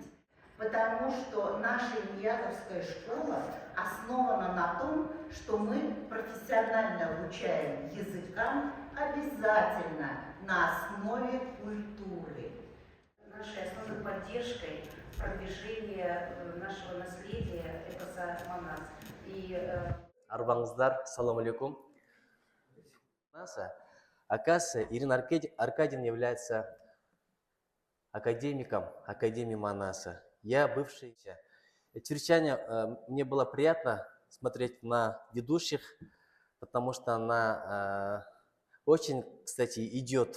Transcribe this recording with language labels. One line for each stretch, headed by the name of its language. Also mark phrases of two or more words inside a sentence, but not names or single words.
Russian: Потому что наша Ильязовская школа основана на том, что мы профессионально обучаем языкам обязательно на основе культуры. Нашей основной поддержкой продвижения нашего наследия эпоса Манас.
Kyrgyz: Арбаңыздар,
Arabic: سلام عليكم.
Russian: Оказывается, Ирина Аркадьевна является академиком Академии Манаса. Я бывший. Чрезвычайно мне было приятно смотреть на ведущих, потому что она очень, кстати, идет.